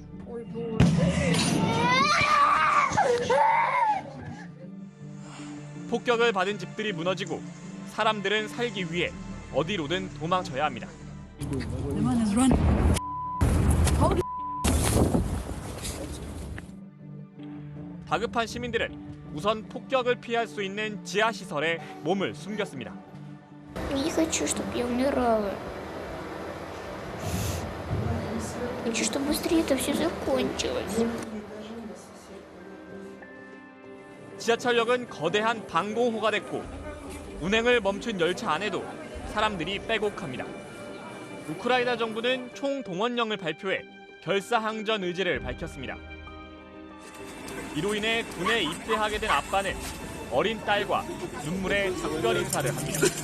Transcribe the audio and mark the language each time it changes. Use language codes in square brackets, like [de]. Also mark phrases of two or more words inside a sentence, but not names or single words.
[ko] 폭격을 받은 집들이 무너지고 사람들은 살기 위해 어디로든 도망쳐야 합니다. 다급한 시민들은 우선 폭격을 피할 수 있는 지하시설에 몸을 숨겼습니다. [ru] Не хочу, чтобы я умирала. Хочу, чтобы быстрее это все закончилось. [ko] 지하철역은 거대한 방공호가 됐고 운행을 멈춘 열차 안에도 사람들이 빼곡합니다. 우크라이나 정부는 총동원령을 발표해 결사항전 의지를 밝혔습니다. 이로 인해 군에 입대하게 된 아빠는 어린 딸과 눈물의 작별 인사를 합니다.